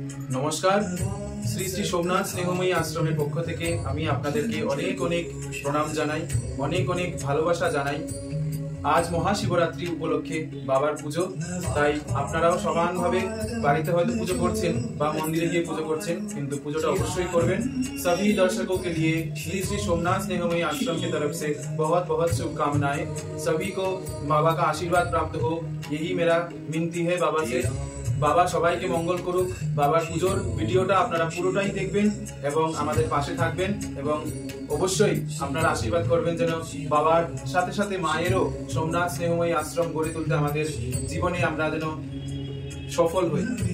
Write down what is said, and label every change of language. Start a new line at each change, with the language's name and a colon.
Bangla: সোমনাথ স্নেহময়ী আশ্রমের পক্ষ থেকে আমি আপনাদেরকে অনেক অনেক প্রণাম জানাই, অনেক অনেক ভালোবাসা জানাই। আজ মহাশিবরাত্রি উপলক্ষে বাবার পুজো, তাই আপনারাও সমানভাবে বাড়িতে হয়তো পুজো করছেন বা মন্দিরে গিয়ে পুজো করছেন, কিন্তু পুজোটা অবশ্যই করবেন।
Hindi: सभी दर्शकों के लिए श्री श्री सोमनाथ स्नेहमयी आश्रम की तरफ से बहुत बहुत शुभकामनाएं। सभी को बाबा का आशीर्वाद प्राप्त हो, यही मेरा विनती है बाबा से।
Bangla: বাবা সবাইকে মঙ্গল করুক। বাবার পুজোর ভিডিওটা আপনারা পুরোটাই দেখবেন এবং আমাদের পাশে থাকবেন, এবং অবশ্যই আপনারা আশীর্বাদ করবেন যেন বাবার সাথে সাথে মায়েরও সোমনাথ স্নেহময়ী আশ্রম গড়ে তুলতে আমাদের জীবনে আমরা যেন সফল হই।